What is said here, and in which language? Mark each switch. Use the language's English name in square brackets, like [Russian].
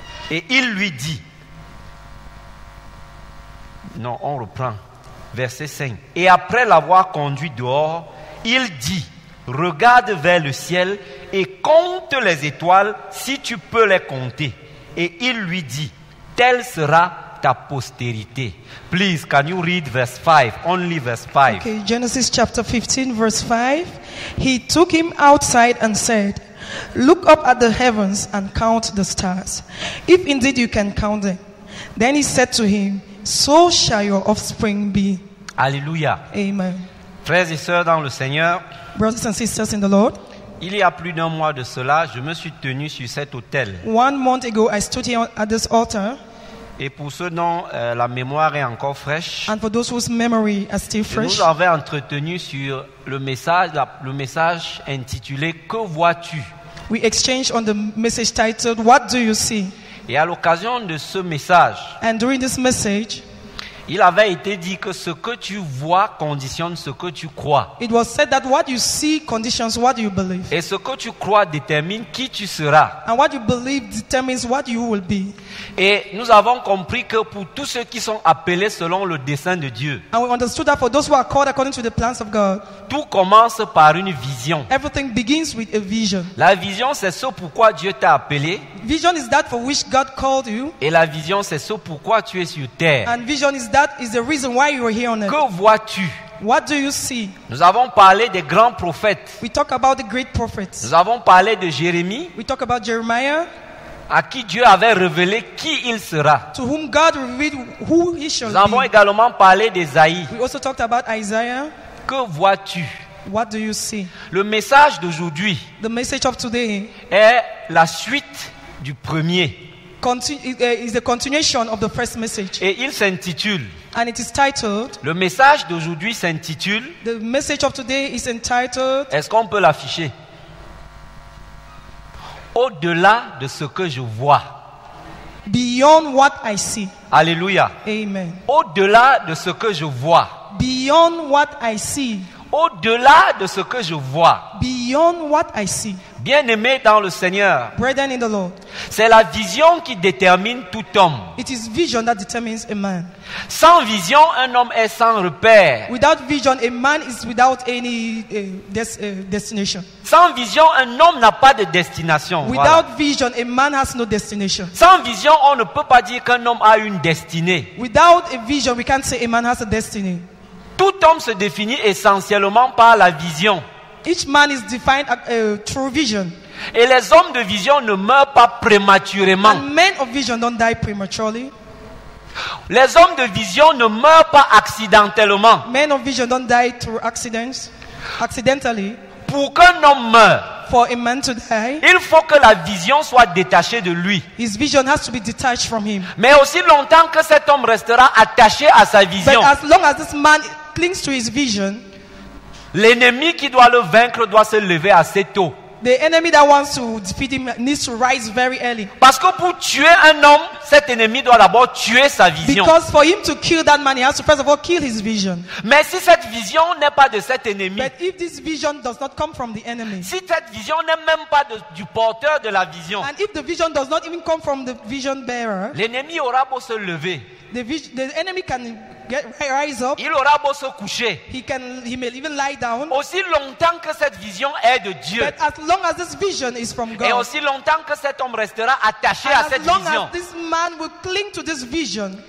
[French] Et il lui dit, non, on reprend. Verset 5. Et après l'avoir conduit dehors, il dit, regarde vers le ciel et compte les étoiles si tu peux les compter. Et il lui dit, telle sera ta postérité. [English] Please, can you read verse 5? Only verse 5. Okay, Genesis chapter 15, verse 5. He took him outside and said, look up at the heavens and count the stars, if indeed you can count them. Then he said to him, so shall your offspring be. Alléluia. Amen. [French] Frères et sœurs dans le Seigneur, [English] Brothers and sisters in the Lord, [French] il y a plus d'un mois de cela, je me suis tenu sur cet autel. [English] 1 month ago I stood here at this altar, [French] Et pour ceux dont la mémoire est encore fraîche, [English] and for those whose memory are still [French] je [English] fresh, [French] nous avais entretenu sur le message intitulé « Que vois-tu » [English] we exchanged on the message titled, what do you see? [French] Et à l'occasion de ce message, [English] And during this message, [French] il avait été dit que ce que tu vois conditionne ce que tu crois. [English] it was said that what you see conditions what you believe. [French] Et ce que tu crois détermine qui tu seras. [English] And what you believe determines what you will be. [French] Et nous avons compris que pour tous ceux qui sont appelés selon le dessein de Dieu, [English] And we understood that for those who are called according to the plans of God, [French] tout commence par une vision. [English] everything begins with a vision. [French] La vision, c'est ce pourquoi Dieu t'a appelé. [English] Vision is that for which God called you. [French] Et la vision, c'est ce pourquoi tu es sur terre. [English] And vision is the reason why you are here on earth. [French] Que vois-tu? [English] What do you see? [French] Nous avons parlé des grands prophètes. [English] We talk about the great prophets. [French] Nous avons parlé de Jérémie, [English] We talk about Jeremiah, [French] à qui Dieu avait révélé qui il sera. [English] to whom God revealed who he shall [French] Nous avons [English] be. [French] également parlé d'Ésaïe. [English] We also talked about Isaiah. [French] Que vois-tu? [English] What do you see? [French] Le message d'aujourd'hui [English] The message of today [French] est la suite du premier. [English] is the continuation of the first message. [French] Et il s'intitule, [English] And it is titled, [French] le message d'aujourd'hui s'intitule, [English] the message of today is entitled, [French] est-ce qu'on peut l'afficher? Au-delà de ce que je vois. [English] Beyond what I see. Alléluia. Amen. [French] Au-delà de ce que je vois. [English] Beyond what I see. [French] Au-delà de ce que je vois. [English] Beyond what I see. [French] Bien-aimés dans le Seigneur, [English] Brethren in the Lord, [French] c'est la vision qui détermine tout homme. [English] it is vision that determines a man. [French] Sans vision, un homme est sans repère. [English] Without vision, a man is without any destination. [French] Sans vision, un homme n'a pas de destination. Voilà. [English] Without vision, a man has no destination. [French] Sans vision, on ne peut pas dire qu'un homme a une destinée. [English] Without a vision, we can't say a man has a destiny. [French] Tout homme se définit essentiellement par la vision. [English] Each man is defined through vision. [French] Et les hommes de vision ne meurent pas prématurément. [English] And men of vision don't die prematurely. [French] Les hommes de vision ne meurent pas accidentellement. [English] Men of vision don't die through accidentally. [French] Pour qu'un homme meure, [English] For a man to die, [French] il faut que la vision soit détachée de lui. [English] his vision has to be detached from him. [French] Mais aussi longtemps que cet homme restera attaché à sa [English] But [French] vision, [English] as long as this man clings to his vision, [French] l'ennemi qui doit le vaincre doit se lever assez tôt. [English] the enemy that wants to defeat him needs to rise very early. [French] Parce que pour tuer un homme, cet ennemi doit d'abord tuer sa vision. [English] Because for him to kill that man, he has to first of all kill his vision. [French] Mais si cette vision n'est pas de cet ennemi, [English] But if this vision does not come from the enemy, [French] si cette vision n'est même pas du porteur de la vision, [English] and if the vision does not even come from the vision bearer, [French] l'ennemi aura beau se lever, [English] the enemy can rise up. [French] il aura beau se coucher. [English] He may even lie down. [French] Aussi longtemps que cette vision est de Dieu, [English] But as long as this vision is from [French] et [English] God, [French] aussi longtemps que cet homme restera attaché à [English] and [French] cette [English] as long [French] vision, [English] as this man will cling to this vision,